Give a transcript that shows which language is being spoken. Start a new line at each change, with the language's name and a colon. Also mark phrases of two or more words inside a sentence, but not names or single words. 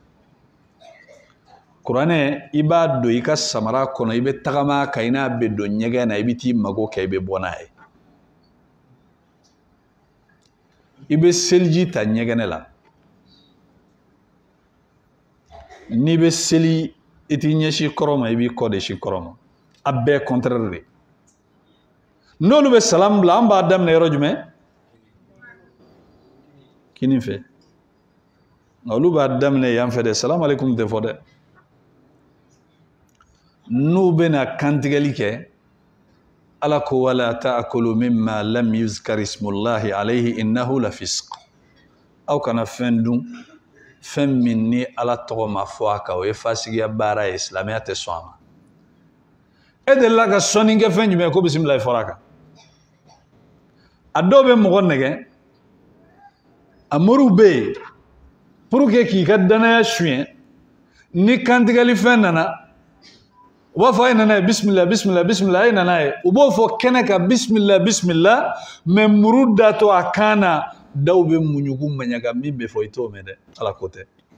Bambara: kuranɛ i b'a don i ka samara kɔnɔ i bɛ tagama ka i n'a bɛ don ɲɛgɛn na i bɛ t'i mago kɛ i bɛ bɔ n'a ye i bɛ seliji ta ɲɛgɛnɛ la n'i bɛ seli i t'i ɲɛsin kɔrɔ ma i b'i kɔ de si kɔrɔ ma a bɛɛ contraire de n'olu bɛ salam bila an b'a daminɛ yɔrɔ jumɛn kini fɛ nka olu b'a daminɛ yan fɛ dɛ
Arabic: السلام عليكم
Bambara: tɛ fɔ dɛ n'u bɛna kantigɛli kɛ ala ko
Arabic: ولا تأكلوا مما لم يذكر اسم الله عليه إنه لفسق
Bambara: aw kana fɛn dun fɛn min ni ala tɔgɔ ma fɔ a kan o ye fasigiya baara ye silamɛya tɛ sɔn a ma e delila ka sɔnni kɛ fɛn jumɛn ko bisimilahi fɔra a kan a dɔw bɛ mɔgɔ nɛgɛ a moriw bɛ yen
French: pour que
Bambara: k'i ka danaya suɲɛ ni kantigɛli fɛn nana u b'a fɔ a ye nana ye bisimila bisimila bisimila a ye nana ye u b'o fɔ kɛnɛ kan bisimila bisimila mɛ muru datɔ a kan na daw bɛ muɲugu maɲaga min bɛ fɔ i t'o mɛn dɛ ala ko tɛ